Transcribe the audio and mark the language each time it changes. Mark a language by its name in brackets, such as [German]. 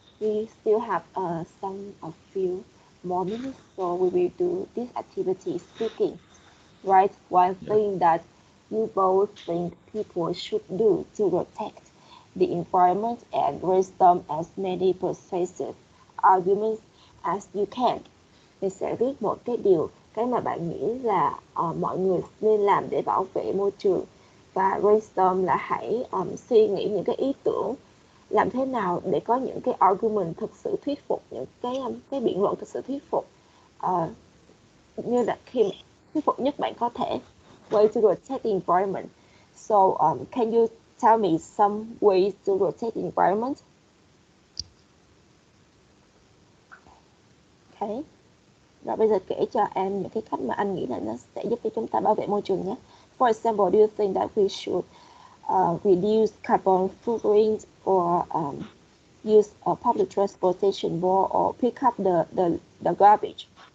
[English] We still have a few more minutes, so we will do this activity speaking, right? One Yeah. thing that you both think people should do to protect the environment and brainstorm as many persuasive arguments as you can. [Vietnamese] Mình sẽ viết một cái mà bạn nghĩ là mọi người nên làm để bảo vệ môi trường, và brainstorm là hãy suy nghĩ những cái ý tưởng làm thế nào để có những cái argument thực sự thuyết phục, những cái biện luận thực sự thuyết phục, như là khi thuyết phục nhất bạn có thể. [English] Way to protect the environment. So can you tell me some ways to protect the environment? Okay. [Vietnamese] Rồi bây giờ kể cho em những cái cách mà anh nghĩ là nó sẽ giúp cho chúng ta bảo vệ môi trường nhé. [English] For example, do you think that we should reduce carbon footprint, or use a public transportation more, or pick up the garbage?